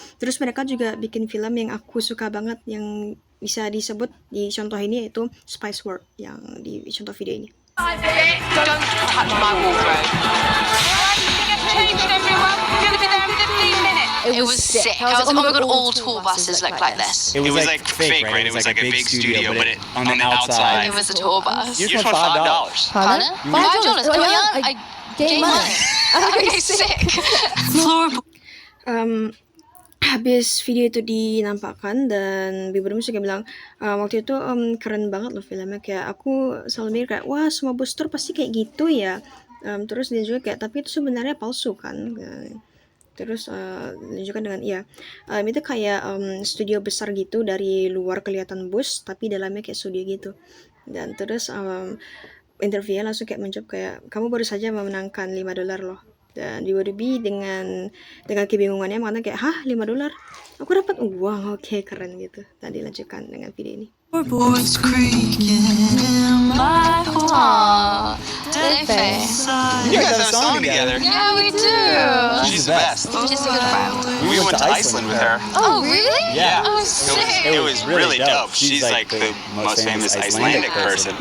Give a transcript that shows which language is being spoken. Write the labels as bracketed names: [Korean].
[Indonesian] Terus mereka juga bikin film yang aku suka banget yang bisa disebut di contoh ini, yaitu Spice World yang di contoh video ini. [English] Don't touch my wardrobe. Changed everyone. We're going to be there in 15 minutes. It was sick. I was, oh my god, all tour buses look like this. It was like fake, right? It was like a big studio, but on the outside. It was a tour bus. You just want $5. Pardon? $5? Oh yeah, I gave money. Okay, sick. Horrible. [Indonesian] Habis video itu dinampakkan, dan Bibadubi juga bilang waktu itu keren banget loh filmnya, kayak aku selalu mikir kayak wah, semua bus tour pasti kayak gitu ya. Terus dia juga kayak tapi itu sebenarnya palsu kan. Terus ditunjukkan dengan itu kayak studio besar gitu, dari luar kelihatan bus tapi dalamnya kayak studio gitu. Dan terus interviewnya langsung kayak menjawab kayak kamu baru saja memenangkan $5 loh. Dan Bibadubi dengan kebingungannya mengatakan kayak hah, $5? Aku dapat uang, oke, keren gitu. Dan dilanjutkan dengan video ini. [English] Boards creaking in my heart. Did they? You guys have a song together. Yeah, we do. She's the best. She's a good friend. We went to Iceland with her. Oh, really? Yeah. Oh, sick. It was really dope. She's like the most famous Icelandic person.